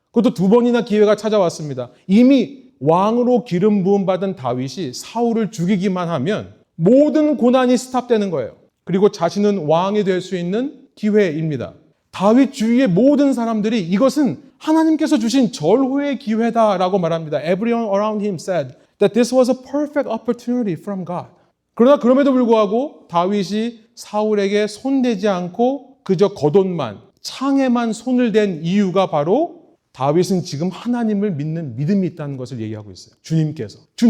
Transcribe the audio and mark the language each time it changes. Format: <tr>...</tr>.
<ko>그것도 두 번이나 기회가 찾아왔습니다. 이미 왕으로 기름 부음 받은 다윗이 사울을 죽이기만 하면 모든 고난이 스탑되는 거예요. 그리고 자신은 왕이 될 수 있는 기회입니다. 다윗 주위의 모든 사람들이 이것은 하나님께서 주신 절호의 기회다라고 말합니다.</ko> <en>Everyone around him said that this was a perfect opportunity from God.</en> <ko>그러나 그럼에도 불구하고 다윗이 사울에게 손대지 않고 그저 겉옷만, 창에만 손을 댄 이유가 바로 다윗은 지금 하나님을 믿는 믿음이 있다는 것을 얘기하고 있어요. 주님께서.</ko>